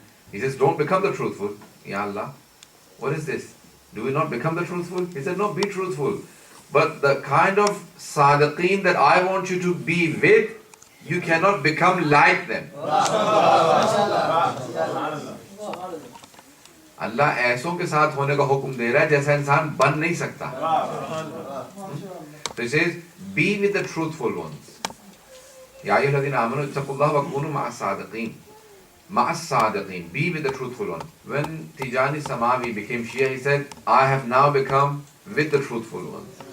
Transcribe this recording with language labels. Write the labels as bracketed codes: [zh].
[en] He says don't become the truthful. Ya Allah, what is this? Do we not become the truthful? He said no, be truthful. But the kind of sadiqeen that I want you to be with, you cannot become like them. [hi] अल्लाह ऐसों के साथ होने का हुक्म दे रहा है जैसा इंसान बन नहीं सकता. [en] So he says, be with the truthful ones. [ar] Ya ayyuhalladhina amanu ittaqullaha wa kunu ma'as sadiqin. [en] Ma'as sadiqin, be with the truthful ones. When Tijani Samawi became Shia, he said, I have now become with the truthful ones.